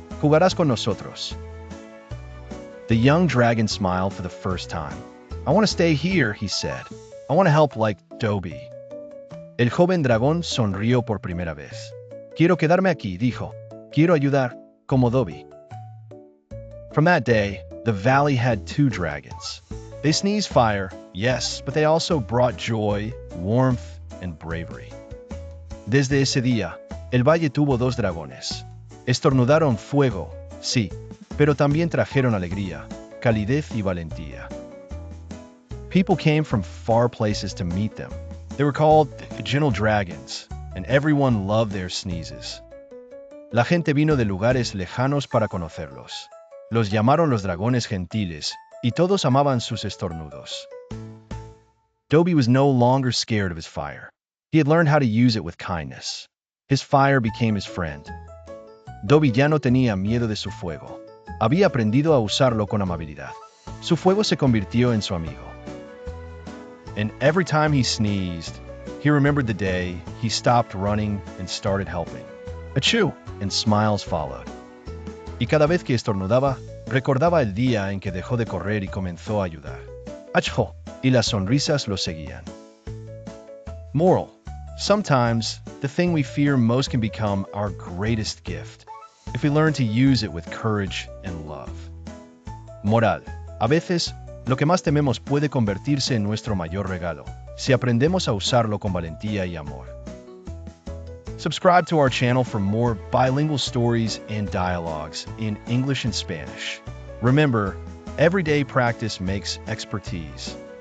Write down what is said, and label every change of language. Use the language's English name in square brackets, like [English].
[Spanish] "Jugarás con nosotros." [English] The young dragon smiled for the first time. "I want to stay here," he said. "I want to help like Dobby." [Spanish] El joven dragón sonrió por primera vez. "Quiero quedarme aquí", dijo. "Quiero ayudar, como Dobby." [English] From that day, the valley had two dragons. They sneezed fire, yes, but they also brought joy, warmth, and bravery. [Spanish] Desde ese día, el valle tuvo dos dragones. Estornudaron fuego, sí, pero también trajeron alegría, calidez y valentía. [English] People came from far places to meet them. They were called gentle dragons, and everyone loved their sneezes. [Spanish] La gente vino de lugares lejanos para conocerlos. Los llamaron los dragones gentiles, y todos amaban sus estornudos. [English] Dobby was no longer scared of his fire. He had learned how to use it with kindness. His fire became his friend. [Spanish] Dobby ya no tenía miedo de su fuego. Había aprendido a usarlo con amabilidad. Su fuego se convirtió en su amigo. [English] And every time he sneezed, he remembered the day he stopped running and started helping. Achoo! And smiles followed. [Spanish] Y cada vez que estornudaba, recordaba el día en que dejó de correr y comenzó a ayudar. Achoo! Y las sonrisas lo seguían. [English] Moral: sometimes, the thing we fear most can become our greatest gift, if we learn to use it with courage and love. [Spanish] Moral: a veces, lo que más tememos puede convertirse en nuestro mayor regalo, si aprendemos a usarlo con valentía y amor. [English] Subscribe to our channel for more bilingual stories and dialogues in English and Spanish. Remember, everyday practice makes expertise.